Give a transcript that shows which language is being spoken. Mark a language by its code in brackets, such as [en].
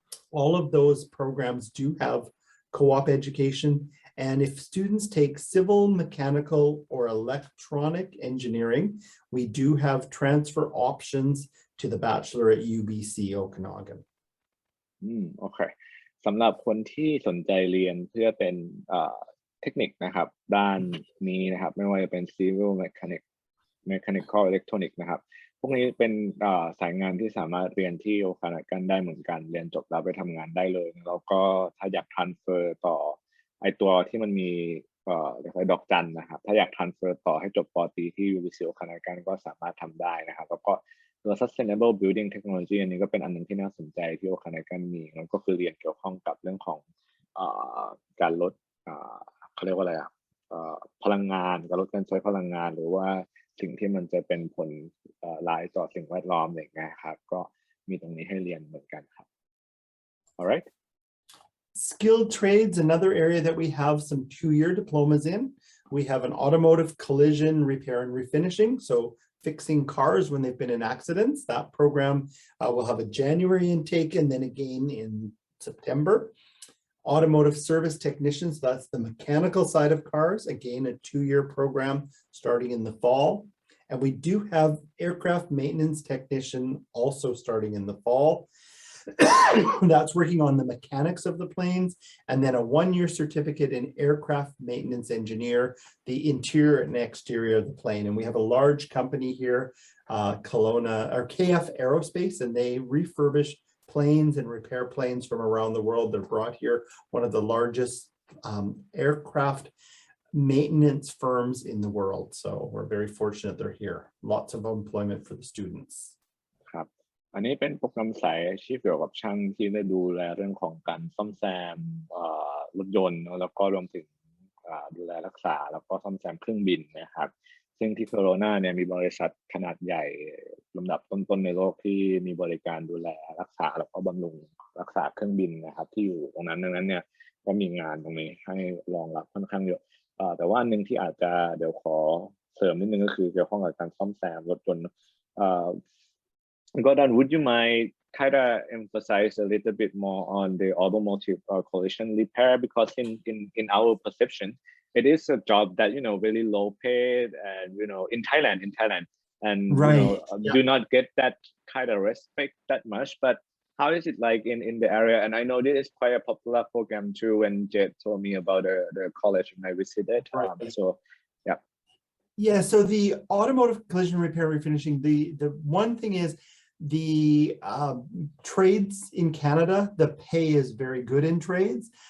[en] All of those programs do have co-op education. And if students take civil, mechanical, or electronic engineering, we do have transfer options to the Bachelor at UBC Okanagan. Okay. [th] สำหรับคนที่สนใจเรียนเพื่อเป็นเทคนิคนะครับด้านนี้นะครับไม่ว่าจะเป็น civil mechanic mechanical electronic นะครับพวกนี้เป็นสายงานที่สามารถเรียนที่โอคานากันได้เหมือนกันเรียนจบแล้วไปทำงานได้เลยแล้วก็ถ้าอยาก transfer ต่อไอตัวที่มันมีดอกจันนะครับถ้าอยาก transfer ต่อให้จบป. ตรีที่ UBC โอคานากันก็สามารถทำได้นะครับแล้วก็ตัว sustainable building technology อันนี้ก็เป็นอันนึงที่น่าสนใจที่โอคานากันมีแล้วก็คือเรียนเกี่ยวข้องกับเรื่องของการลดเขาเรียกว่าอะไรพลังงานการลดการใช้พลังงานหรือว่าสิ่งที่มันจะเป็นผลร้ายต่อสิ่งแวดล้อมอย่างเงี้ยครับก็มีตรงนี้ให้เรียนเหมือนกันครับ [en] alright Skilled trades, another area that we have some 2-year diplomas in. We have an automotive collision repair and refinishing, so fixing cars when they've been in accidents. That program will have a January intake and then again in September. Automotive service technicians, that's the mechanical side of cars, again, a 2-year program starting in the fall. And we do have aircraft maintenance technician also starting in the fall. That's working on the mechanics of the planes, and then a 1-year certificate in aircraft maintenance engineer, the interior and exterior of the plane. And we have a large company here, Kelowna or KF Aerospace, and they refurbish planes and repair planes from around the world. They're brought here, one of the largest aircraft maintenance firms in the world. So we're very fortunate they're here. Lots of employment for the students. [th] อันนี้เป็นโปรแกรมสายอาชีพเกี่ยวกับช่างที่ได้ดูแลเรื่องของการซ่อมแซมรถยนต์แล้วก็รวมถึงดูแลรักษาแล้วก็ซ่อมแซมเครื่องบินนะครับซึ่งที่โคโรนาเนี่ยมีบริษัทขนาดใหญ่ ลำดับต้นๆในโลกที่มีบริการดูแลรักษาแล้วก็บำรุงรักษาเครื่องบินนะครับที่อยู่ตรงนั้นดังนั้นเนี่ยก็มีงานตรงนี้ให้รองรับค่อนข้างเยอะแต่ว่าอันนึงที่อาจจะเดี๋ยวขอเสริมนิดนึงก็คือเกี่ยวข้องกับการซ่อมแซมรถยนต์ [en] Gordon, would you mind kind of emphasize a little bit more on the automotive collision repair because in our perception, it is a job that really low paid and in Thailand and right. Do not get that kind of respect that much. But how is it like in the area? And I know this is quite a popular program too. When Jed told me about the college when I visited, so yeah. Yeah, so the automotive collision repair refinishing, the one thing is the trades in Canada, the pay is very good in trades.